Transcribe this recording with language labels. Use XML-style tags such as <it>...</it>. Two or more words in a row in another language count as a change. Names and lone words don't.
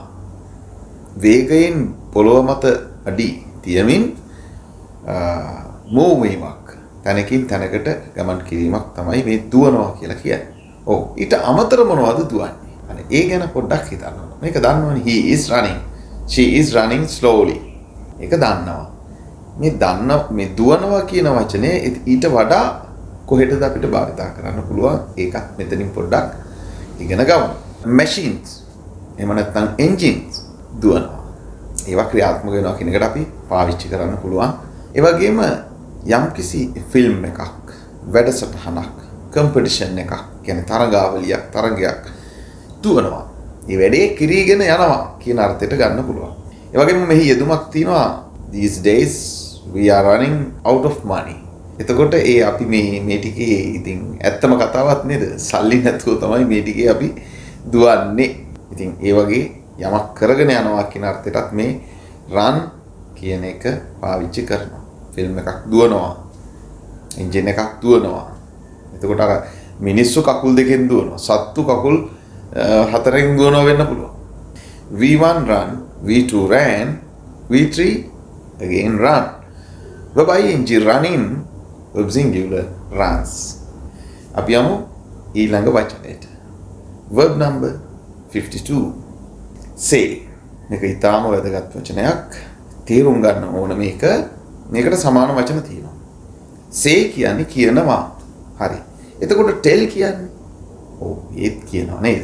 <si>වේගයෙන් පොළොව මත අඩි තියමින් මූව් වීමක්. තැනකින් තැනකට ගමන් කිරීමක් තමයි මේ දුවනවා කියලා කියන්නේ. ඔව්. ඊට අමතර මොනවද දුවන්නේ? අනේ ඒ ගැන පොඩ්ඩක් හිතන්න ඕන. මේක දන්නවනේ</si> <en>he is running. She is running slowly.</en> <si>ඒක දන්නවා. මේ දුවනවා කියන වචනේ ඊට වඩා කොහෙටද අපිට භාවිතා කරන්න පුළුවන්? ඒකත් මෙතනින් පොඩ්ඩක් ඉගෙන ගමු. Machines. එහෙම නැත්නම් engines දුවනවා. ඒවා ක්‍රියාත්මක වෙනවා කියන එකට අපි පාවිච්චි කරන්න පුළුවන්. ඒ වගේම යම්කිසි ෆිල්ම් එකක්, වැඩසටහනක්, කම්පිටිෂන් එකක්, කියන්නේ තරගයක් දුවනවා. මේ වැඩේ කිරීගෙන යනවා කියන අර්ථයට ගන්න පුළුවන්. ඒ වගේම මෙහි යෙදුමක් තියෙනවා</si> <en>these days we are running out of money.</en> <si>එතකොට අපි මේ ටිකේ ඉතින් ඇත්තම කතාවක් නේද? සල්ලි නැතුව තමයි මේ ටිකේ අපි දුවන්නේ. ඉතින් ඒ වගේ යමක් කරගෙන යනවා කියන අර්ථයටත් මේ run කියන එක පාවිච්චි කරනවා. ෆිල්ම් එකක් දුවනවා. එන්ජින් එකක් දුවනවා. එතකොට අර මිනිස්සු කකුල් දෙකෙන් දුවනවා. සත්තු කකුල් හතරෙන් දුවනවා වෙන්න පුළුවන්.</si> <en>V1 run, V2 ran, V3 again run. Verb ing running, verb singular runs.</en> <si>අපි යමු ඊළඟ වචනයට.</si> <en>Verb number</en> <si>52. Say. මේක ඊටාම වැදගත් වචනයක්. තේරුම් ගන්න ඕන මේකට සමාන වචන තියෙනවා. Say කියන්නේ කියනවා. හරි. එතකොට tell කියන්නේ ඔව් ඒත් කියනවා නේද?</si>